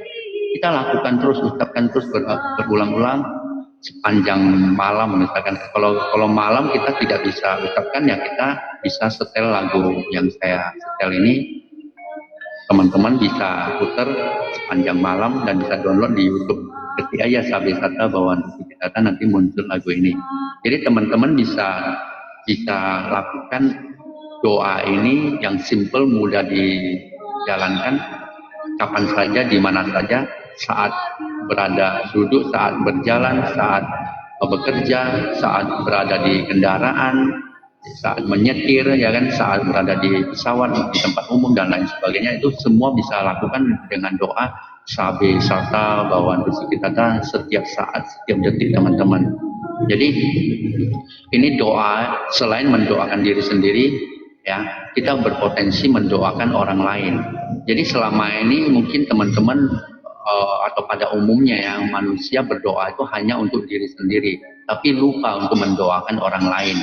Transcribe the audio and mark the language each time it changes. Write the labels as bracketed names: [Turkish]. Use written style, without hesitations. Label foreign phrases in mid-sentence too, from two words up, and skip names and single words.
[Indonesian] Kita lakukan terus, ucapkan terus berulang-ulang sepanjang malam misalkan. Kalau malam kita tidak bisa ucapkan, ya kita bisa setel lagu yang saya setel ini. Teman-teman bisa putar sepanjang malam dan bisa download di YouTube. Ketik aja [Pali] sabe satta bawantu sukitata, [Indonesian] nanti muncul lagu ini. Jadi teman-teman bisa lakukan doa ini yang simple, mudah dijalankan kapan saja, di mana saja, saat berada duduk, saat berjalan, saat bekerja, saat berada di kendaraan, saat menyetir, ya kan, saat berada di pesawat, di tempat umum dan lain sebagainya. Itu semua bisa lakukan dengan doa [Pali] sabe satta bawantu sukitata [Indonesian] setiap saat, setiap detik teman-teman. Jadi ini doa selain mendoakan diri sendiri, ya kita berpotensi mendoakan orang lain. Jadi selama ini mungkin teman-teman atau pada umumnya ya, manusia berdoa itu hanya untuk diri sendiri, tapi lupa untuk mendoakan orang lain.